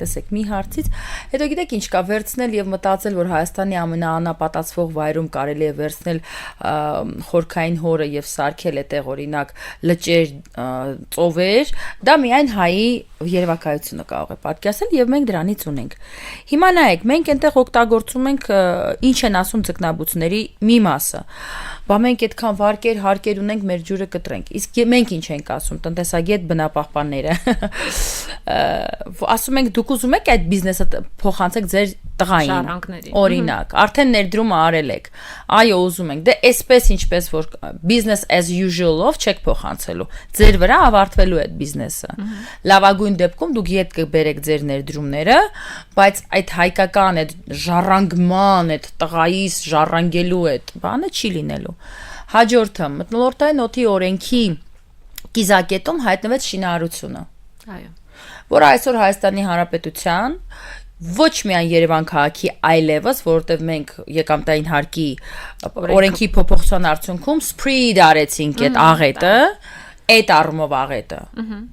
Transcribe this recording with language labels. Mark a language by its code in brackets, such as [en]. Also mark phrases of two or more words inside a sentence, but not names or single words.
[hy] Տեսեք, մի հարցից, հետո գիտեք ինչ կա, վերցնել եւ մտածել, որ Հայաստանի ամենաանապատացվող վայրում կարելի է վերցնել խորքային հորը եւ սարքել այդտեղ օրինակ լճեր, ծովեր, դա միայն հայի երևակայությունը կարող է պատկերացնել եւ մենք դրանից ունենք։ Հիմա նայեք, մենք այնտեղ օգտագործում ենք ինչ են ասում ձկնաբուծների մի մասը։ Բա մենք այդքան վարկեր, հարկեր ունենք, մեր ջուրը կտրենք։ Իսկ մենք ինչ ենք ասում, տնտեսագետ բնապահպանները։ Ասում ենք դուք ուզում եք այդ բիզնեսը փոխանցեք ձեր տղային։ Օրինակ, արդեն ներդրումը արել եք։ Այո, ուզում ենք։ Դե այսպես ինչպես որ [en] business as usual- [hy] ով չեք փոխանցելու։ Ձեր վրա ավարտվելու է այդ բիզնեսը։ Լավագույն դեպքում դուք ետ կբերեք ձեր ներդրումները, բայց այդ հայկական այդ ժառանգման, այդ տղայիս ժառանգելու այդ բանը չի լինելու։ Հաջորդը մթնոլորտային օդի օրենքի կիզակետում հայտնվեց շինարարությունը։ Այո։ Որը այսօր Հայաստանի Հանրապետության ոչ միայն Երևան քաղաքի այլևս, որովհետև մենք եկամտային հարկի օրենքի փոփոխության արդյունքում սփրիդ արեցինք այդ աղետը, այդ առումով աղետը։